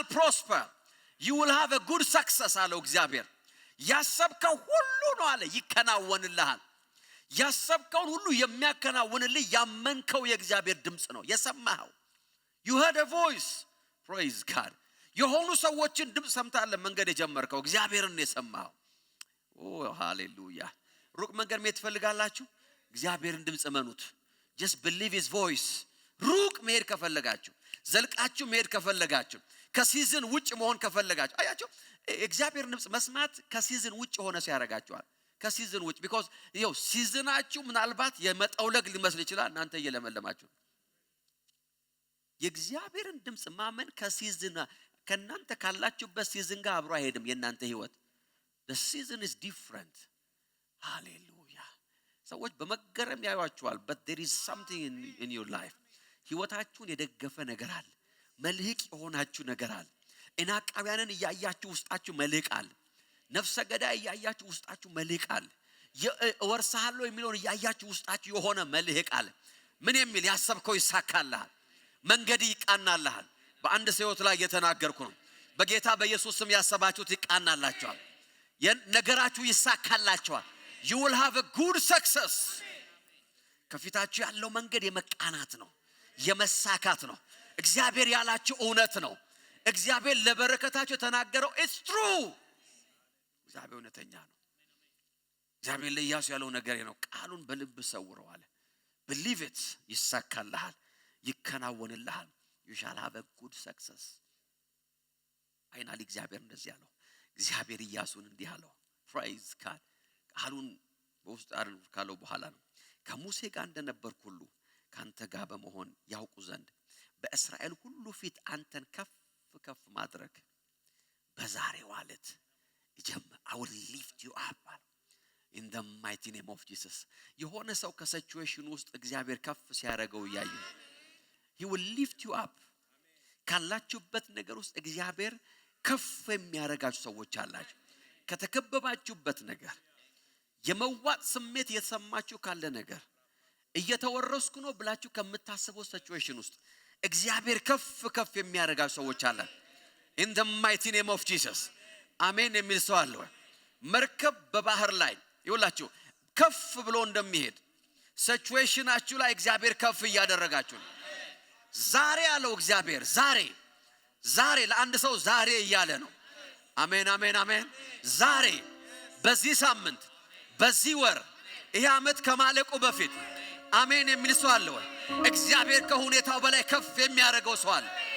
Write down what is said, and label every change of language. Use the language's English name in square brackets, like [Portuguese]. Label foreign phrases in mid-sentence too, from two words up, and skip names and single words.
[English] prosper you will have a good success [Amharic] አለው እግዚአብሔር ያሰብከው ሁሉ ነው አለ ይከናወንልሃል ያሰብከውን ሁሉ የሚያከናውንልህ ያመንከው የእግዚአብሔር ድምጽ ነው የሰማኸው [English] you heard a voice praise God [Amharic] የሆኑ ሰዎችን ድምጽ ሰምታለ መንገድ የጀመርከው እግዚአብሔርን ነው የሰማኸው [English] oh hallelujah [Amharic] ሩቅ መንገድ መሄድ ትፈልጋላችሁ እግዚአብሔርን ድምጽ መኑት [English] just believe his voice [Amharic] ሩቅ መሄድ ከፈለጋችሁ ዘልቃችሁ መሄድ ከፈለጋችሁ ከሲዝን ውጭ መሆን ከፈለጋችሁ አያችሁ እግዚአብሔር ድምጽ መስማት ከሲዝን ውጭ ሆነ ሲያረጋችኋል ከሲዝን ውጭ because ይሄው ሲዝናችሁ ምናልባት የመጣውለግ ሊመስል ይችላል እናንተ እየለመለማችሁ የእግዚአብሔርን ድምጽ ማመን ከሲዝን ከናንተ ካላችሁበት ሲዝን ጋር አብሮ አይሄድም የናንተ ህይወት [English] the season is different hallelujah [Amharic] ሰዎች በመገረም ያዩአችኋል [English] but there is something in your life [Amharic] ህይወታችሁን የደገፈ ነገር አለ መልህቅ የሆናችሁ ነገር አለ እናቃውያንን ያያችሁ ውስጣችሁ መልህቅ አለ ነፍሰ ገዳይ ያያችሁ ውስጣችሁ መልህቅ አለ ወርሳሃለው የሚለውን ያያችሁ ውስጣችሁ የሆነ መልህቅ አለ ምን የሚል ያሰብከው ይሳካልሃል መንገድ ይቃናልሃል በአንድ ሰውት ላይ የተናገርኩ ነው በጌታ በኢየሱስ ስም ያሰባችሁት ይቃናላችኋል ነገራችሁ ይሳካላችኋል [English] you will have a good success [Amharic] ከፊታችሁ ያለው መንገድ የመቃናት ነው የመሳካት ነው እግዚአብሔር ያላችሁ እውነት ነው እግዚአብሔር ለበረከታችሁ ተናገረው [English] it's true [Amharic] እግዚአብሔር እውነተኛ ነው እግዚአብሔር ለኢያሱ ያለው ነገር ነው ቃሉን በልብ ሰውረው አለ [English] believe it [Amharic] ይሳካልሃል ይከናወንልሃል [English] you shall have a good success [Amharic] ፋይናሊ እግዚአብሔር እንደዚህ ያለው እግዚአብሔር ኢያሱን እንዲህ አለው [English] praise God [Amharic] ቃሉን በውስጥ አድርጎ ካለው በኋላ ነው ከሙሴ ጋር እንደነበርኩ ሁሉ ካንተ ጋር በመሆን ያውቁ ዘንድ በእስራኤል ሁሉ ፊት አንተን ከፍ ማድረግ በዛሬው ዕለት [English] I will lift you up in the mighty name of Jesus [Amharic] የሆነ ሰው ከሲቹዌሽን ውስጥ እግዚአብሔር ከፍ ሲያረጋው ያዩ [English] he will lift you up [Amharic] ካላችሁበት ነገር ውስጥ እግዚአብሔር ከፍ የሚያረጋችሁ ሰዎች አላችሁ ከተከበባችሁበት ነገር የመዋጥ ስሜት የተሰማችሁ ካለ ነገር እየተወረስኩ ነው ብላችሁ ከምታስበው ሲቹዌሽን ውስጥ እግዚአብሔር ከፍ የሚያረጋችሁ ሰዎች አለ [English] in the mighty name of Jesus [Amharic] አሜን የሚል ሰው አለ መርከብ በባህር ላይ ይውላችሁ ከፍ ብሎ እንደሚሄድ ሲቹዌሽናችሁ ላይ እግዚአብሔር ከፍ ያደረጋችሁ ዛሬ ያለው እግዚአብሔር ዛሬ ለአንድ ሰው ዛሬ እያለ ነው አሜን አሜን አሜን ዛሬ በዚህ ሳምንት በዚህ ወር ይሄ አመት ከማለቁ በፊት አሜን የሚል ሰው አለ ወይ እግዚአብሔር ከሁኔታው በላይ ከፍ የሚያረጋው ሰው አለ